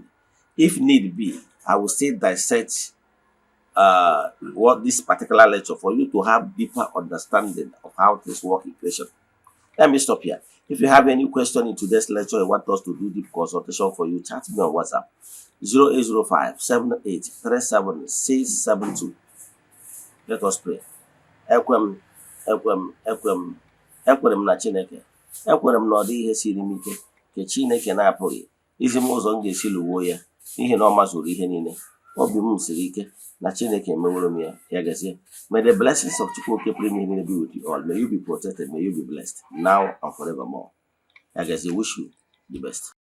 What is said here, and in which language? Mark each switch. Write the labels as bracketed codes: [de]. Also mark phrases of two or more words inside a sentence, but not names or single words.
[en] If need be, I will still dissect what this particular lecture for you to have deeper understanding of how things work in creation. Let me stop here. If you have any question in today's lecture, you want us to do deep consultation for you, chat me on WhatsApp 0805 78 Let us pray. [ig] Ekwem, ekwem, ekwem, ekwere m na Chineke. Ekwere m na ọ dị ihe siri m ike nke Chineke na-apụghị izi m ụzọ m ga-esi lụwo ya, n'ihi na ọ mazuru ihe niile. Obi m siri ike na Chineke emeworo m ya. Ya gazie. [en] May the blessings of Chukwuoke be with you all. May you be protected. May you be blessed now and forevermore. [ig] Ya gazie. [en] Wish you the best.